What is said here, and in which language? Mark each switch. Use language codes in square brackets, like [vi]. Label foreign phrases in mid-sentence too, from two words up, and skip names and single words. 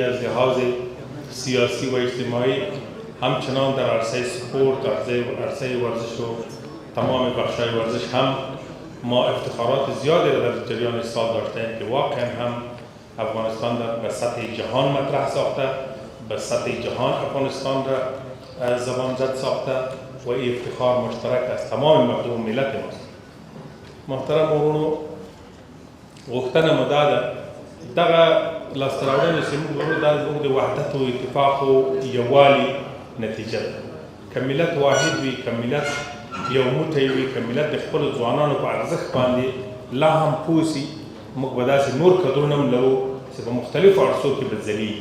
[fa] از لحاظ سیاسی و اجتماعی، همچنان در عرصه سپورت، عرصه ورزش و تمام بخش‌های ورزش هم ما افتخارات زیادی را در جریان سال داشتیم که واقعا هم افغانستان را به سطح جهان مطرح ساخته، به سطح جهان افغانستان را زبان زد ساخته و این افتخار مشترک از تمام مردم ملت ماست. [ps] محترم ورونو، غوښتنه مو دا ده دغه لاسته راوړنې چې موږ لرو دا زموږ د وحدت و اتفاق و یووالي نتیجه ده. که ملت واحد وي، که ملت یو موټی وي، که ملت د خپلو ځوانانو په ارزښت باندې لا هم پوه سي، موږ به داسې نور کدرونه هم لرو چې په مختلفو عرصو کې به ځلیږي.